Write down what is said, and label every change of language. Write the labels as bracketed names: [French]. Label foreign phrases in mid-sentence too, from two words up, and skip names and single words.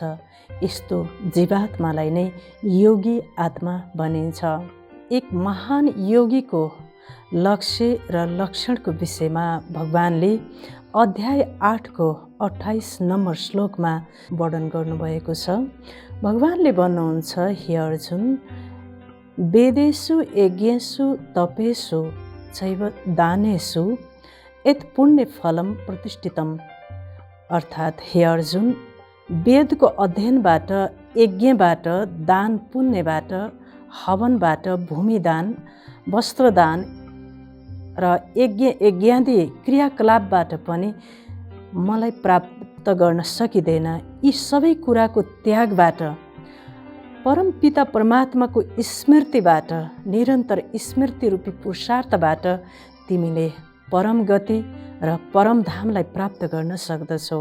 [Nepali] यस्तो जीवात्मालाई नै योगी आत्मा भनिन्छ। एक महान योगीको लक्ष्य र लक्षणको विषयमा भगवानले अध्याय 8को 28 नम्बर श्लोकमा वर्णन गर्नुभएको छ। भगवानले भन्नुहुन्छ, [Sanskrit] हे अर्जुन, वेदेषु यज्ञेषु तपेषु चैव दानेषु यत् पुण्यफलं प्रतिष्ठितम्। [Nepali] अर्थात् हे अर्जुन, वेदको अध्ययनबाट, यज्ञबाट, दान पुण्यबाट, हवनबाट, भूमिदान, वस्त्रदान र यज्ञादि क्रियाकलापबाट पनि मलाई प्राप्त गर्न सकिँदैन। यी सबै कुराको त्यागबाट, परमपिता परमात्माको स्मृतिबाट, निरन्तर स्मृतिरूपी पुरुषार्थबाट तिमीले परम गति र परमधामलाई प्राप्त गर्न सक्दछौ।